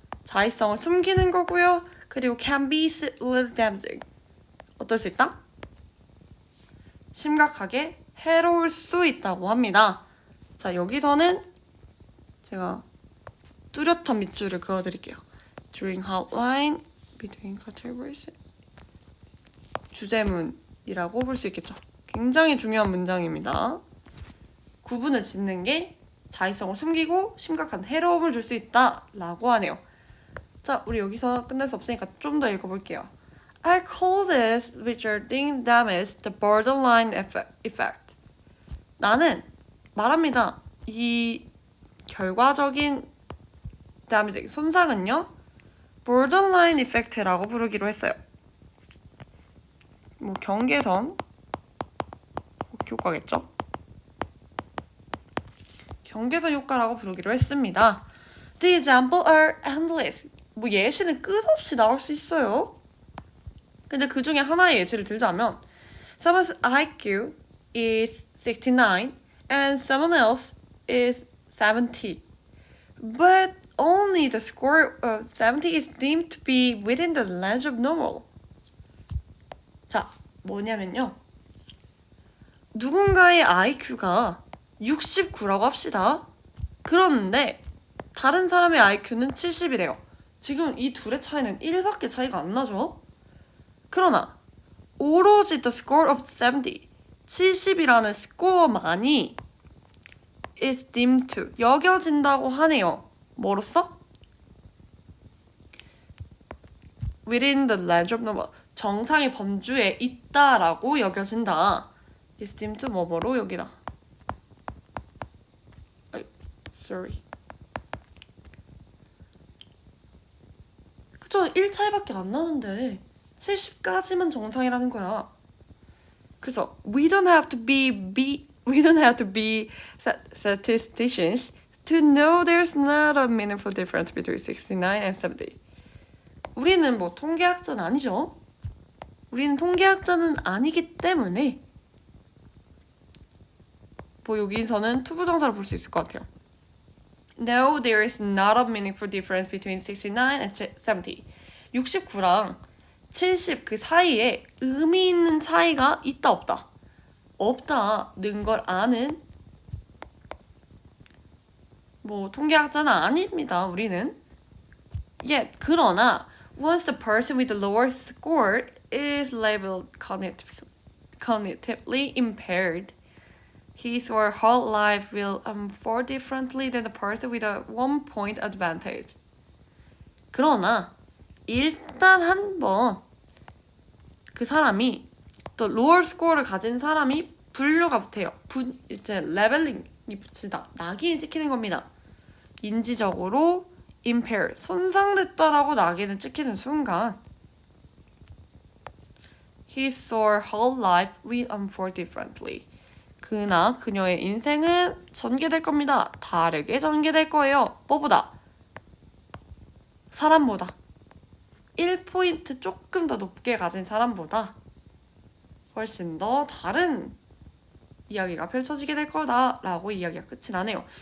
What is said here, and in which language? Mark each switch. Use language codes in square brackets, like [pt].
[ko] 자의성을 숨기는 거고요. 그리고 [en] can be severely damaging, [ko] 어떨 수 있다? 심각하게 해로울 수 있다고 합니다. 자, 여기서는 제가 뚜렷한 밑줄을 그어드릴게요. [en] Drawing hard line between categories. [ko] 주제문이라고 볼 수 있겠죠. 굉장히 중요한 문장입니다. 구분을 짓는 게 자의성을 숨기고 심각한 해로움을 줄 수 있다라고 하네요. 자, 우리 여기서 끝낼 수 없으니까 좀 더 읽어볼게요. [en] I call this withholding damage the borderline effect. [ko] 나는 말합니다. 이 결과적인 damage, 손상은요, borderline effect라고 부르기로 했어요. 뭐 경계선 효과겠죠? 경계선 효과라고 부르기로 했습니다. [en] The examples are endless. [ko] 뭐 예시는 끝없이 나올 수 있어요. 근데 그 중에 하나의 예시를 들자면 [en] someone's IQ is 69 and someone else is 70. But only the score of 70 is deemed to be within the range of normal. [ko] 자, 뭐냐면요. 누군가의 IQ가 69라고 합시다. 그런데 다른 사람의 IQ는 70이래요. 지금 이 둘의 차이는 1밖에 차이가 안 나죠? 그러나 오로지 [en] the score of 70, [ko] 70이라는 스코어만이 [en] is deemed to, [ko] 여겨진다고 하네요. 뭐로써? [en] within the range of normal, [ko] 정상의 범주에 있다라고 여겨진다. [en] is deemed to [ko] 뭐뭐로 여기다. [en] sorry. [ko] 그쵸? 1차이밖에 안 나는데 70까지만 정상이라는 거야. 그래서 [en] we don't have to be statisticians to know there's not a meaningful difference between 69 and 70. [ko] 우리는 뭐 통계학자는 아니죠. 우리는 통계학자는 아니기 때문에 뭐 여기서는 투부정사를 볼 수 있을 것 같아요. [en] No, there is not a meaningful difference between 69 and 70. [ko] 69랑 70 그 사이에 의미 있는 차이가 있다 없다. 없다는 걸 아는 뭐 통계학자는 아닙니다. 우리는. [en] Yet, [ko] 그러나 [en] once the person with the lower score is labeled cognitively impaired, his or her life will unfold differently than the person with a 1-point advantage. [ko] 그러나 일단 한번 그 사람이 또 lower score를 가진 사람이 분류가 돼요. 이제 레벨링이 붙이다. 낙인이 찍히는 겁니다. 인지적으로 [en] impaired, [ko] 손상됐다라고 낙인을 찍히는 순간 [en] his or her life will unfold differently. [ko] 그나 그녀의 인생은 전개될 겁니다. 다르게 전개될 거예요. 뭐보다? 사람보다. 1포인트 조금 더 높게 가진 사람보다 훨씬 더 다른 이야기가 펼쳐지게 될 거다라고 이야기가 끝이 나네요.